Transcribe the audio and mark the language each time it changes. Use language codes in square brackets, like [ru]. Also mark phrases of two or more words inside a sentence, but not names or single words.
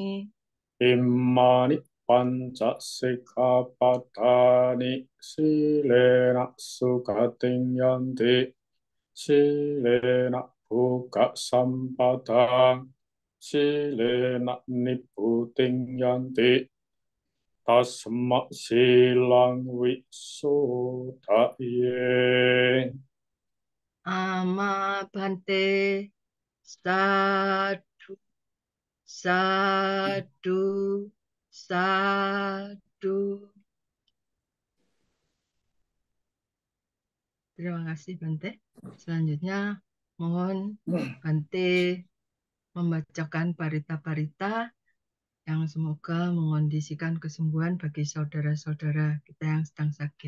[pi] Imani panca sikkhapadani silena sukating yanti silena buka sampadang silena niputing yanti tasma silang wisudaye. Ama Bante Sadhu Sadhu Sadhu. [id] Terima kasih Bante. Selanjutnya mohon Bante membacakan parita-parita yang semoga mengondisikan kesembuhan bagi saudara-saudara kita yang sedang sakit.